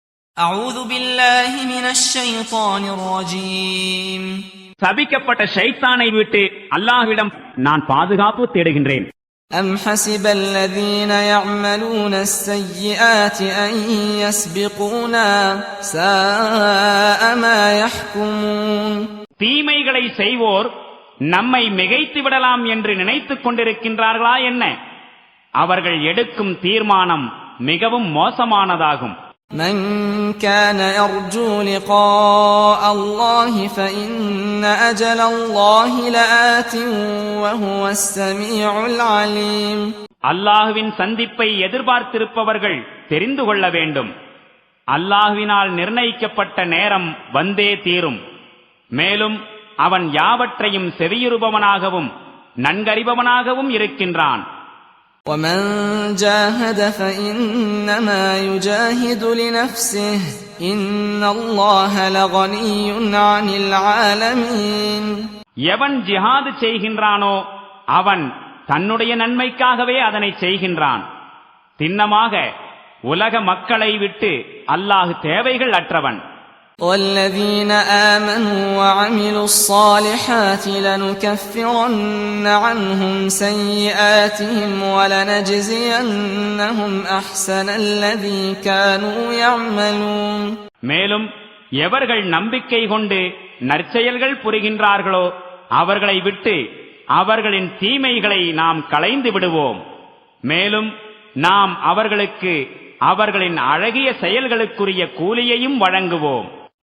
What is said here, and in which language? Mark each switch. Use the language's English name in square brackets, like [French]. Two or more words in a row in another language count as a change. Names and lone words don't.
[Arabic] أعوذ بالله من الشيطان الرجيم [Tamil] சபிக்கப்பட்ட ஷைத்தானை விட்டு அல்லாஹ்விடம் நான் பாதுகாப்பு தேடுகின்றேன். [Arabic] أم حسب الذين يعملون السيئات أن يسبقونا ساء ما يحكمون. [Tamil] தீமைகளை செய்வோர் நம்மை மிகைத்து விடலாம் என்று நினைத்துக் கொண்டிருக்கின்றார்களா என்ன? அவர்கள் எடுக்கும் தீர்மானம் மிகவும் மோசமானதாகும். [Arabic] من كان يرجو لقاء الله فإن أجل الله لآت وهو السميع العليم. [Tamil] அல்லாஹ்வின் சந்திப்பை எதிர்பார்த்திருப்பவர்கள் தெரிந்து கொள்ள வேண்டும். அல்லாஹ்வினால் நிர்ணயிக்கப்பட்ட நேரம் வந்தே தீரும். மேலும் அவன் யாவற்றையும் செவியுறுபவனாகவும் நன்கறிபவனாகவும் இருக்கின்றான். [Arabic] ومن جاهد فإنما يجاهد لنفسه إن الله لغني عن العالمين. [Tamil] எவன் ஜிஹாது செய்கின்றானோ அவன் தன்னுடைய நன்மைக்காகவே அதனை செய்கின்றான். திண்ணமாக உலக மக்களை விட்டு அல்லாஹ் தேவைகள் அற்றவன். [Arabic] والذين آمنوا وعملوا الصالحات لنكفرن عنهم سيئاتهم ولنجزينهم أحسن الذي كانوا يعملون. [Tamil] மேலும் எவர்கள் நம்பிக்கை கொண்டு நற்செயல்கள் புரிகின்றார்களோ அவர்களை விட்டு அவர்களின் தீமைகளை நாம் களைந்து விடுவோம். மேலும் நாம் அவர்களுக்கு அவர்களின் அழகிய செயல்களுக்குரிய கூலியையும் வழங்குவோம்.